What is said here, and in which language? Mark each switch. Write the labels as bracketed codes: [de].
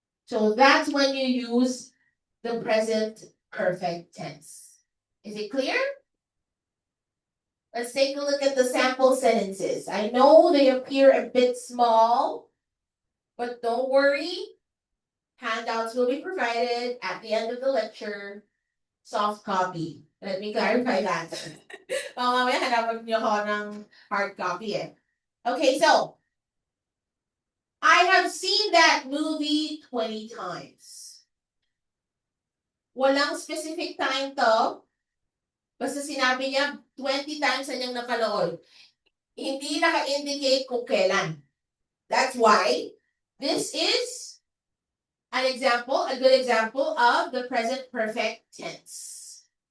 [en] So that's when you use the present perfect tense. Is it clear? Let's take a look at the sample sentences. I know they appear a bit small, but don't worry. Handouts will be provided at the end of the lecture. Soft copy. Let me clarify that. [tl] Mamaya hanapan niyo ako ng hard copy eh. [en] Okay, so I have seen that movie 20 times. [tl] Walang specific time to. Basta sinabi niya 20 times na niyang napanood. Hindi naka-indicate kung kailan. [en] That's why this is an example, a good example of the present perfect tense.